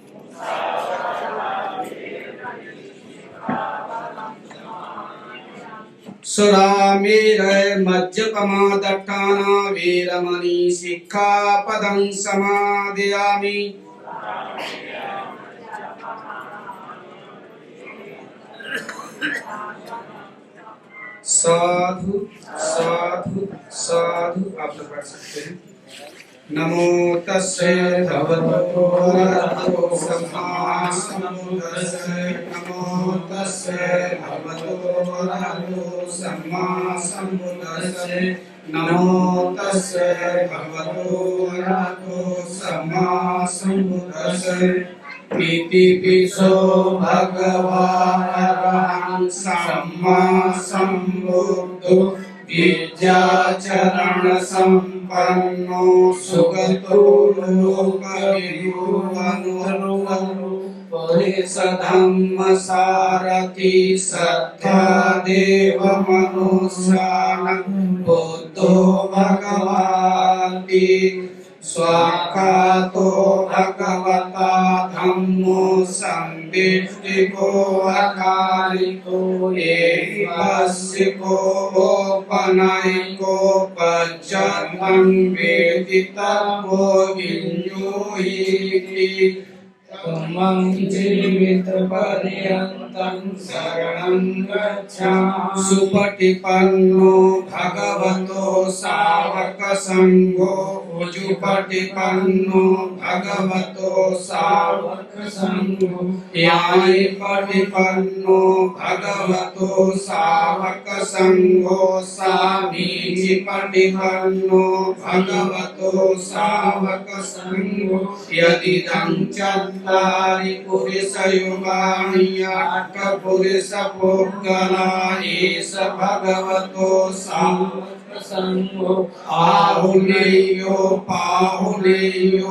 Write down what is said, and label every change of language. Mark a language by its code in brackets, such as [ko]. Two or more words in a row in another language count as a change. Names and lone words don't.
[pi] सुरामेरय मज्जपमादट्टाना वेरमणि सिक्खापदं समादयामि। साधु साधु साधु। [hi] आप लोग पढ़ सकते हैं। [pi] नमो तस्से भगवतो अरहतो सम्मा सम्बुद्धस्स। नमो तस्से भगवतो अरहतो सम्मा सम्बुद्धस्स। नमो तस्से भगवतो अरहतो सम्मा सम्बुद्धस्स। इति पिसो भगवान् अरहं सम्मा सम्बुद्धो विद्याचरण संपन्नो सुगतो लोकविदुः पुरुष धम्म सारथि सत्ता देव मनुष्याणां बुद्धो भगवाति। स्वाकातो भगवता धम्मो संदिष्टिको अकालिको एहिपस्सिको ओपनयिको पश्चात्तं वेदितव्यो विञ्जुहिति। त्वं जीवितपर्यन्तं शरणं गच्छामि। सुपटिपन्नो भगवतो सावकसङ्घो उजुपटिपन्नो भगवतो सावकसङ्घो यायिपटिपन्नो भगवतो सावकसङ्घो सामीचिपटिपन्नो भगवतो सावकसङ्घो यदिदं चत्वारि पुरुषयुगानि अष्टपुरुषपुद्गला एष भगवतो सावकसङ्घो संगो आहुनेयो पाहुनेयो